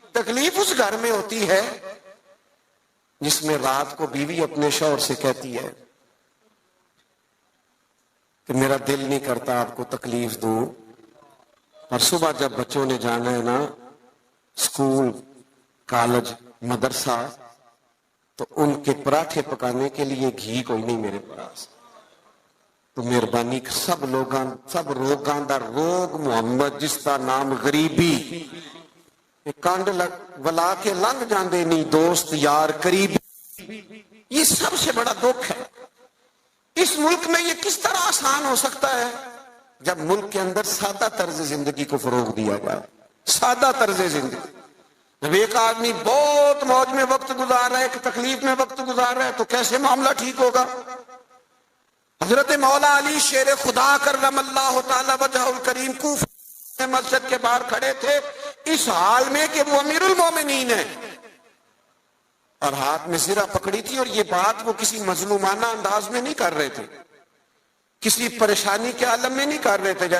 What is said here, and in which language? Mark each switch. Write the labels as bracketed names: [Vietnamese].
[Urdu] تکلیف اس گھر میں ہوتی ہے جس میں رات کو بیوی اپنے شوہر سے کہتی ہے کہ میرا دل نہیں کرتا آپ کو تکلیف دوں, اور صبح جب بچوں نے جانا ہے نا اسکول, کالج, مدرسہ, تو ان کے پراٹھے پکانے کے لیے گھی کوئی نہیں میرے پاس. [Punjabi] تو مہربانی سب روگاں دا روگ محمد جس کا نام غریبی, کانڈ ولا کے لنگ جاندے نہیں دوست یار قریبی. [Urdu] یہ سب سے بڑا دکھ ہے. اس ملک میں یہ کس طرح آسان ہو سکتا ہے جب ملک کے اندر سادہ طرز زندگی کو فروغ دیا جائے. سادہ طرز زندگی. جب ایک آدمی بہت موج میں وقت گزار رہا ہے, ایک تکلیف میں وقت گزار رہا ہے, تو کیسے معاملہ ٹھیک ہوگا؟ حضرت مولا علی شیر خدا کرم اللہ تعالی وجہ الکریم کوفہ مسجد کے باہر کھڑے تھے اس حال میں کہ وہ امیر المومنین ہیں, اور ہاتھ میں زرہ پکڑی تھی. اور یہ بات وہ کسی مظلومانہ انداز میں نہیں کر رہے تھے, کسی پریشانی کے عالم میں نہیں کر رہے تھے.